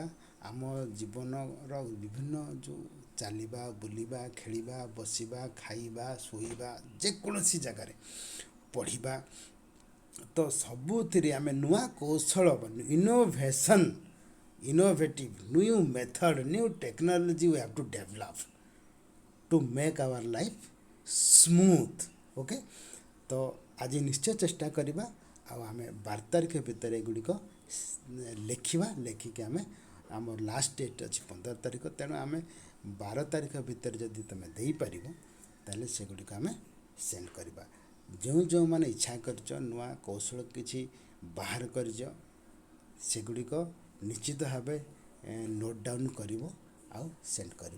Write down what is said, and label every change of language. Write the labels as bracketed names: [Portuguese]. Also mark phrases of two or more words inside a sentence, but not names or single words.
[Odia] ଆମ ଜୀବନର ବିଭିନ୍ନ ଯେଉଁ ଚାଲିବା, ବୁଲିବା, ଖେଳିବା, ବସିବା, ଖାଇବା, ଶୋଇବା, ଯେକୌଣସି ଜାଗାରେ ପଢ଼ିବା, ତ ସବୁଥିରେ ଆମେ ନୂଆ କୌଶଳ [English] innovative new method new technology we have to develop to make our life smooth. [Odia] ଓକେ, ତ ଆଜି ନିଶ୍ଚୟ ଚେଷ୍ଟା କରିବା ଆଉ ଆମେ 12 ତାରିଖ ଭିତରେ ଏଗୁଡ଼ିକ ଲେଖିବା। ଲେଖିକି ଆମେ ଆମର [English] last date [Odia] ଅଛି 15 ତାରିଖ, ତେଣୁ ଆମେ 12 ତାରିଖ ଭିତରେ ଯଦି ତୁମେ ଦେଇପାରିବ ତାହେଲେ ସେଗୁଡ଼ିକ ଆମେ ସେଣ୍ଡ କରିବା। ଯେଉଁମାନେ ଇଚ୍ଛା କରିଛ ନୂଆ କୌଶଳ କିଛି ବାହାର କରିଛ ସେଗୁଡ଼ିକ ନିଶ୍ଚିତ ଭାବେ [English] note down [Odia] କରିବ ଆଉ ସେଣ୍ଡ କରିବ।